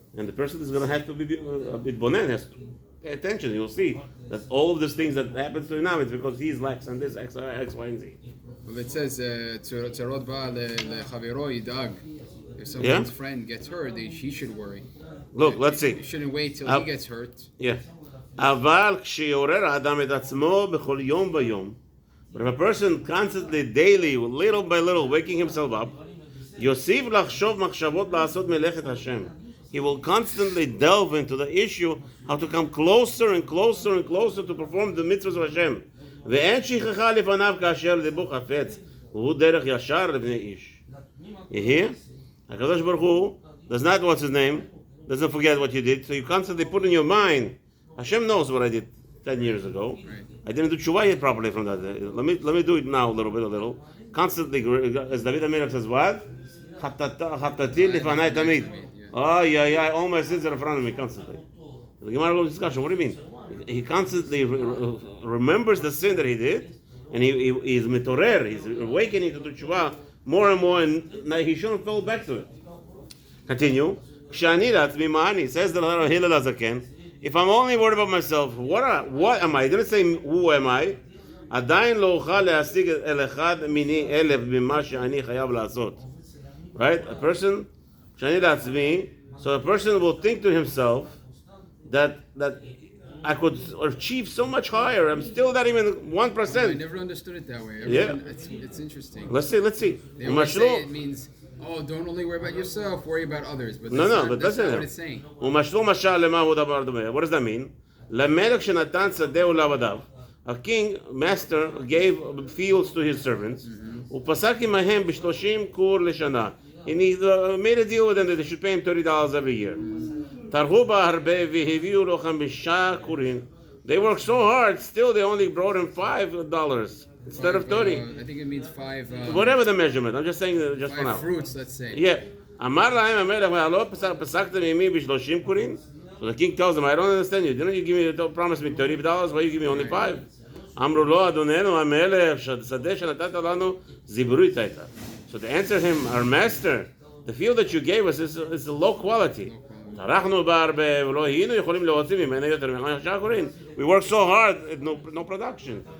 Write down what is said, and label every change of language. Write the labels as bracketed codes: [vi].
[en] And the person is going to have to be a bit bonen, has to pay attention. You'll see that all of these things that happens to him now is because he's lax and this X, Y, and Z. Well, it says, [he] "Tzarot ba lechavero yidag." [en] If someone's friend gets hurt, he should worry. Look, let's see. You shouldn't wait till he gets hurt. Yeah. [he] אבל כשיעורר האדם את עצמו בכל יום ויום, [en] but if a person constantly, daily, little by little, waking himself up, [he] יוסיף לחשוב מחשבות לעשות מלאכת השם. [en] He will constantly delve into the issue how to come closer and closer and closer to perform the mitzvahs of Hashem. [he] ואין שכחה לפניו כאשר ליבו חפץ, והוא דרך ישר לבני איש. [en] You hear? HaKadosh Baruch Hu does not, what's his name, doesn't forget what you did, so you constantly put in your mind, Hashem knows what I did 10 years ago. Right. I didn't do tshuva yet properly from that. Let me do it now a little. Constantly, as David HaMelech says, what? [he] Chatati lifanai tamid. [en] Oh, yeah, all my sins are in front of me constantly. The Gemara goes discussion. What do you mean? He constantly remembers the sin that he did, and he's mitorer. He's awakening to do tshuva more and more, and he shouldn't fall back to it. Continue. [he] Kshani la'atzmi ma'ani, [en] says the Hillel HaZaken. If I'm only worried about myself, what am I? He didn't say who am I. [he] עדיין לא אוכל להשיג אל אחד מיני אלף ממה שאני חייב לעשות. [en] Right? A person, [he] שאני לעצמי, [en] so a person will think to himself that I could achieve so much higher. I'm still not even 1%. I never understood it that way. It's interesting. Let's see. They always say it means, don't only worry about yourself, worry about others. But that's not what it's saying. [he] ומשלו משל למה הוא דבר דומה. [en] What does that mean? [he] למלך שנתן שדהו לעבדיו. [en] A king, master, gave fields to his servants. [he] ופסק עמהם ב30 כור לשנה. [en] And he made a deal with them that they should pay him $30 every year. [he] טרחו בה הרבה והביאו לו 5 כורים. [en] They worked so hard, still they only brought him $5 instead of 30. I think it means 5. Whatever the measurement, I'm just saying just for now. 5 fruits, let's say. Yeah. [he] אמר להם המלך, והלא פסקתם עמי ב30 כורים? [en] So the king tells him, I don't understand you. Didn't you promise me $30? Why you give me only 5? [he] אמרו לו, אדוננו המלך, שדה שנתת לנו זיברית הייתה. [en] So to answer him, our master, the field that you gave us is low quality. [he] טרחנו בה הרבה, ולא היינו יכולים להוציא ממנה יותר מ5 כורים. [en] We worked so hard, no production.